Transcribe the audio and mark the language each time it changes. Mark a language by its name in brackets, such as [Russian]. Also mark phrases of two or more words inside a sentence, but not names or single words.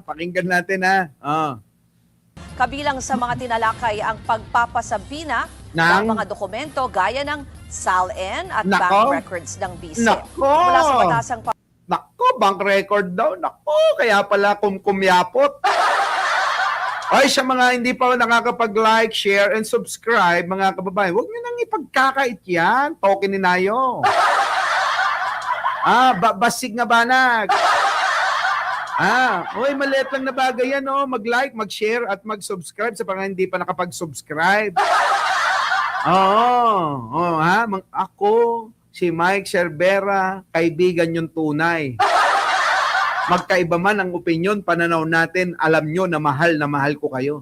[Filipino] Kabilang sa mga tinalakay ang pagpapasabina ng ng mga dokumento gaya ng SALN at Nako. bank records ng BISE. Nako. Mula sa batasang Nako, bank record daw. Nako, kaya pala kumyapot. Ay, sa mga hindi pa nakakapag- [English] like, share, and subscribe, [Filipino] mga kababayan, huwag nyo nang ipagkakait yan. Token ni Nayo. Basig nga banag. Maliit lang na bagay yan, mag-like, mag-share, at mag-subscribe sa mga hindi pa nakapag-subscribe. Ako, si Mike Cervera, kaibigan yung tunay. Magkaiba man ang opinyon, pananaw natin, alam nyo na mahal ko kayo.